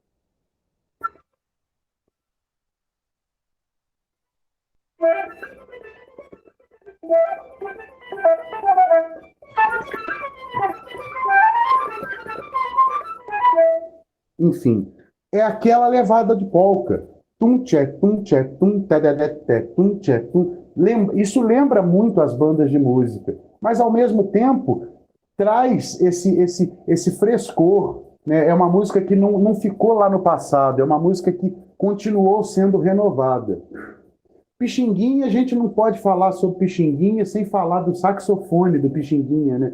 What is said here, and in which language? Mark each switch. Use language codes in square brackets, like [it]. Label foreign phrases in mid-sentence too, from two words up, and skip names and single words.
[pt] Enfim, é aquela levada de polca. Tum, tchê, tum, tchê, tum, tadadete, tum, tchê, tum. Isso lembra muito as bandas de música, mas ao mesmo tempo traz esse frescor, né? É uma música que não ficou lá no passado, é uma música que continuou sendo renovada. Pixinguinha, a gente não pode falar sobre Pixinguinha sem falar do saxofone do Pixinguinha, né?